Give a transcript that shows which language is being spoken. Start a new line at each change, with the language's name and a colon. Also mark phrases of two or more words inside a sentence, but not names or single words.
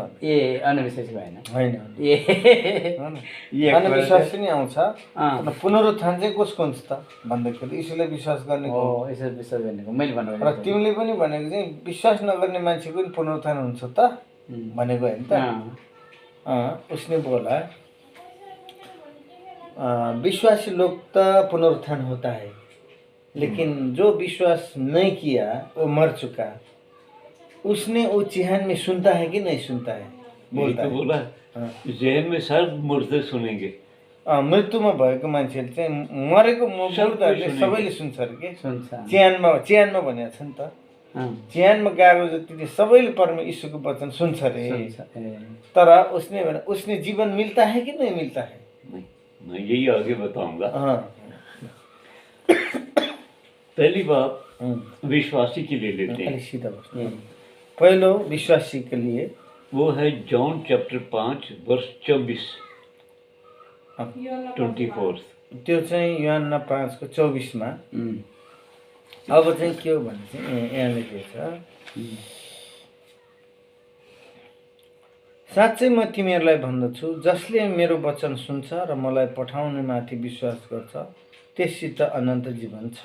Nepali: अनविश्वासी भएन होइन होइन अनविश्वासी नै आउँछ। पुनरुत्थान चाहिँ कसको हुन्छ त भन्दाखेरि यसैलाई विश्वास गर्ने विश्वास गर्नेको मैले भनेको। र तिमीले पनि भनेको चाहिँ विश्वास नगर्ने मान्छेको पनि पुनरुत्थान हुन्छ त भनेको होइन त।
Hindi: उसने बोला विश्वासी लोग तो पुनरुत्थान होता है, लेकिन जो विश्वास नहीं किया वो मर चुका, उसने वो चिहान में सुनता है कि नहीं सुनता है? बोलता है। बोला जेहन में सब मुर्दे सुनेंगे।
Nepali: मृत्युमा भएको मान्छेले चाहिँ मरेको मुर्दाहरूले सबैले सुन्छ अरे के? चिहानमा भनेको छ नि त। चिहानमा गएको जतिले सबैले परमेश्वरको वचन सुन्छ अरे।
Hindi: तर उसने जीवन मिलता है कि नहीं मिलता है? मैं यही आगे बताऊंगा। पहली बात विश्वासी के लिए लेते हैं। सीधा पहलो विश्वासी के लिए वो है जॉन चैप्टर 5 वर्ष 24
Nepali: त्यो चाहिँ यूहन्ना 5 को 24 मा अब चाहिँ के हो भने चाहिँ यहाँ लेखेको छ, साँच्चै म तिमीहरूलाई भन्दछु जसले मेरो वचन सुन्छ र मलाई पठाउने माथि विश्वास गर्छ त्यससित अनन्त जीवन छ।